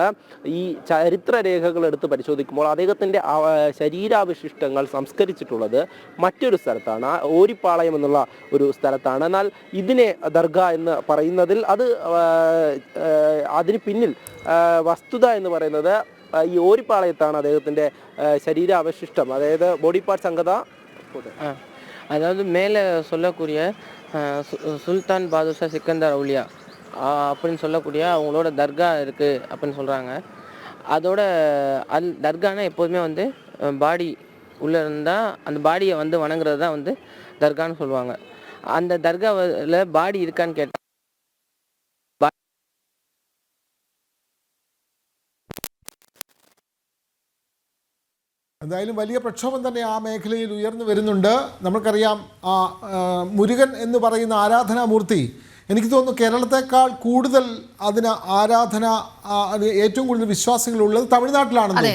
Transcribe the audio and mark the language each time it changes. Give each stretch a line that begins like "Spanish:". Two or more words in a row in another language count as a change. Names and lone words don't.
Malayalam: ഈ ചരിത്ര രേഖകൾ എടുത്ത് പരിശോധിക്കുമ്പോൾ അദ്ദേഹത്തിൻ്റെ ശരീരാവശിഷ്ടങ്ങൾ സംസ്കരിച്ചിട്ടുള്ളത് മറ്റൊരു സ്ഥലത്താണ്, ഓരിപ്പാളയം എന്നുള്ള ഒരു സ്ഥലത്താണ്. എന്നാൽ ഇതിനെ ദർഗ എന്ന് പറയുന്നതിൽ അതിന് പിന്നിൽ വസ്തുത എന്ന് പറയുന്നത് ഈ ഓരിപ്പാളയത്താണ് അദ്ദേഹത്തിൻ്റെ ശരീരാവശിഷ്ടം, അതായത്
English: body parts
Malayalam: അംഗത.
Tamil: அதாவது மேலே சொல்லக்கூடிய சுல்தான் பாதுஷா சிக்கந்தர் அவுலியா அப்படின்னு சொல்லக்கூடிய அவங்களோட தர்கா இருக்குது அப்படின்னு சொல்கிறாங்க. அதோட தர்கானா எப்போதுமே வந்து பாடி உள்ளே இருந்தால் அந்த பாடியை வந்து வணங்குறது தான் வந்து தர்கான்னு சொல்லுவாங்க. அந்த தர்காவில் பாடி இருக்கான்னு கேட்டால்
Malayalam: എന്തായാലും വലിയ പ്രക്ഷോഭം തന്നെ ആ മേഖലയിൽ ഉയർന്നു വരുന്നുണ്ട്. നമുക്കറിയാം, മുരുകൻ എന്ന് പറയുന്ന ആരാധനാമൂർത്തി, എനിക്ക് തോന്നുന്നു കേരളത്തെക്കാൾ കൂടുതൽ അതിന് ഏറ്റവും കൂടുതൽ വിശ്വാസികളുള്ളത് തമിഴ്നാട്ടിലാണെന്ന്.